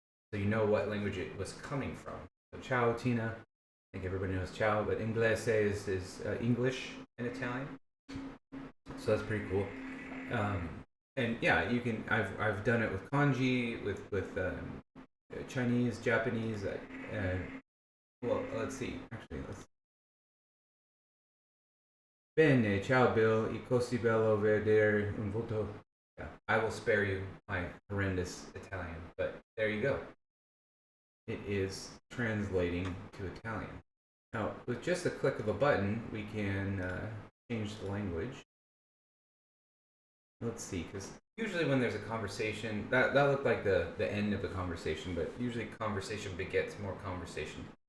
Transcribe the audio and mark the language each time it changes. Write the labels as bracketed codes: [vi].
[en] So you know what language it was coming from. So ciao, Tina. I think everybody knows ciao, but inglese is English in Italian. So that's pretty cool. And yeah, you can. I've done it with kanji, with Chinese, Japanese. Well, let's see. Actually, [it] Bene, ciao Bill, e così bello vedere un volto. [en] Yeah, I will spare you my horrendous Italian, but there you go. It is translating to Italian. Now, with just a click of a button, we can change the language. Let's see, because usually when there's a conversation, that looked like the end of the conversation, but usually conversation begets more conversation.